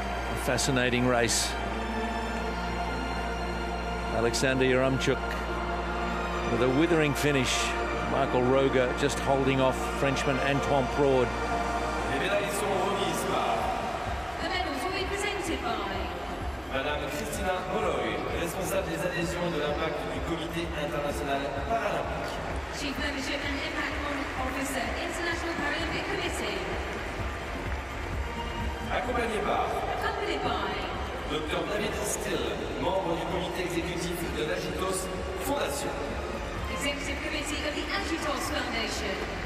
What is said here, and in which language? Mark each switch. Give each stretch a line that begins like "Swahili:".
English: A fascinating race. Alexander Yaramchuk with a withering finish. Michael Roger just holding off Frenchman Antoine Prode.
French: Les médailles sont remises par
English: The medals will be presented by
French: Madame Christina Molloy, responsable des adhésions de l'impact du Comité international paralympique.
English: Chief Membership and Impact Officer, International Paralympic Committee.
French: Accompagné par
English: Accompanied by
French: Dr David Still, membre du comité exécutif de l'Agitos Fondation.
English: Executive Committee of the Agitos Foundation.